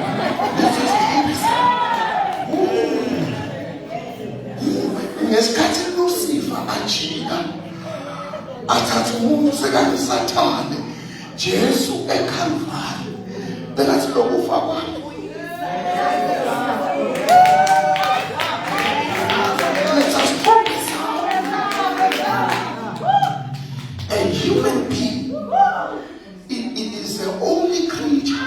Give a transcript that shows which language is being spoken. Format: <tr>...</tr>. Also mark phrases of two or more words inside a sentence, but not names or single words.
<zu>Ngesikhathi Lucifer ajika athatha umuntu sekayisathane Jesu eKalvari bekathi lokufa kwakhe</zu> <en>a human being, it is the only creature.</en>